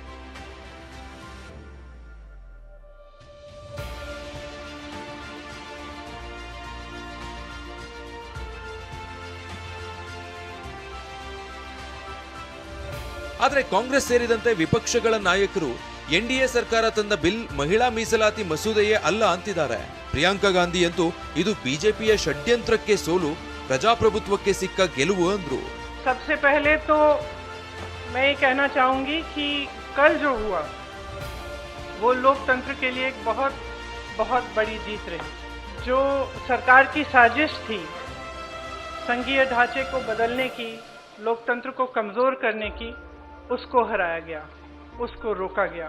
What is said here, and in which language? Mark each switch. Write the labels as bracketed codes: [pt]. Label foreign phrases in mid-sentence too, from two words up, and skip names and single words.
[kn] ಆದರೆ ಕಾಂಗ್ರೆಸ್ ಸೇರಿದಂತೆ ವಿಪಕ್ಷಗಳ ನಾಯಕರು ಎನ್ಡಿಎ ಸರ್ಕಾರ ತಂದ ಬಿಲ್ ಮಹಿಳಾ ಮೀಸಲಾತಿ ಮಸೂದೆಯೇ ಅಲ್ಲ ಅಂತಿದ್ದಾರೆ. ಪ್ರಿಯಾಂಕಾ ಗಾಂಧಿ ಅಂತೂ ಇದು ಬಿಜೆಪಿಯ ಷಡ್ಯಂತ್ರಕ್ಕೆ ಸೋಲು, ಪ್ರಜಾಪ್ರಭುತ್ವಕ್ಕೆ ಸಿಕ್ಕ ಗೆಲುವು ಅಂದ್ರು. [hi] सबसे पहले तो मैं ये कहना चाहूंगी कि कल जो हुआ वो लोकतंत्र के लिए एक बहुत बहुत बड़ी जीत रही. जो सरकार की साजिश थी संघीय ढांचे को बदलने की, लोकतंत्र को कमजोर करने की, उसको हराया गया, उसको रोका गया.